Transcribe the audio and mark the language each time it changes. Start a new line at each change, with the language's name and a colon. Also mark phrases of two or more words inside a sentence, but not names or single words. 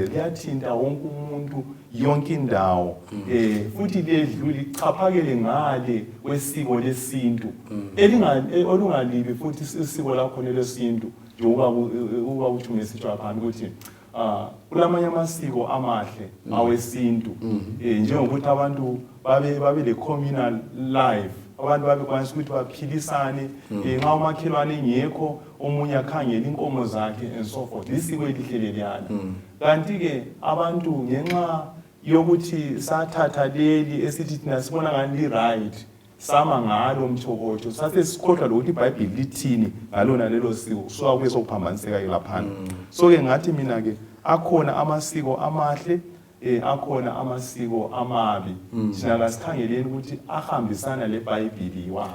North Ndebele: liyathinta wonke umuntu yonke indawo futhi ledluli chaphakele ngale kwesiko lesintu olungalibi futhi isiko lakho lesintu njengoba uthi ngesitsha phambi ukuthi kulamanye amasiko amahle awesintu njengokuthi abantu babe le
English: communal life,
North Ndebele: abantu babekwanisa ukuthi baphilisane nxa umakhelwane engekho omunye akhangela inkomo zakhe
English: and so forth.
North Ndebele: Lisiko elihle leliyana. Kanti ke abantu ngenxa yokuthi sathatha leli esithi thina sibona ngani li right sama ngalo mthokotho sase sikhohlwa lokuthi iBhayibhili lithini ngalona lelo siko kusuka kwesokuphambaniseka lapha. So ke ngathi mina ke akhona amasiko amahle akhona amasiko amabi thina kasikhangeleni ukuthi ahambisana leBhayibhili wapi.